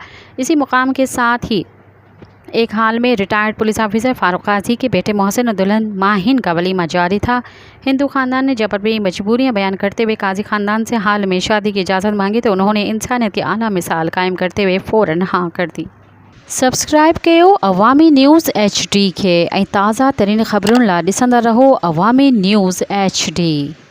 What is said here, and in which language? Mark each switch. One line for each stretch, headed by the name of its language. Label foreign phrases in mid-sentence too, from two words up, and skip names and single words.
Urdu: اسی مقام کے ساتھ ہی ایک حال میں ریٹائرڈ پولیس آفیسر فاروق قاضی کے بیٹے محسن اور دلہن ماہین کا ولیمہ جاری تھا۔ ہندو خاندان نے جبری مجبوریاں بیان کرتے ہوئے قاضی خاندان سے حال میں شادی کی اجازت مانگی تو انہوں نے انسانیت کی اعلیٰ مثال قائم کرتے ہوئے فوراً ہاں کر دی۔
Sindhi: سبسڪرائب कयो अवामी न्यूज़ HD کے تازہ ترین خبرن لا ॾिसंदा रहो अवामी न्यूज़ HD۔